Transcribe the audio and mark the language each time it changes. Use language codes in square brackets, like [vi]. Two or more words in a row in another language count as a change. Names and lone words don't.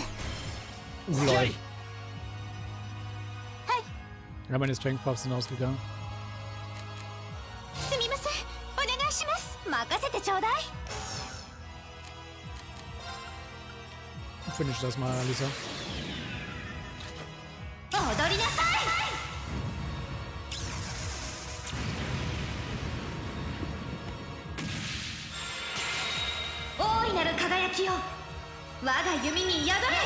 [en] Lol. [ja] はい。 [de] Ja, meine [en] Strength Buffs [de] sind ausgegangen. [ja] すみません。お願いします。任せてちょうだい。 [de] Finish das mal, [ja] Lisa. 踊りなさい。大いなる輝きよ、我が弓に宿れ。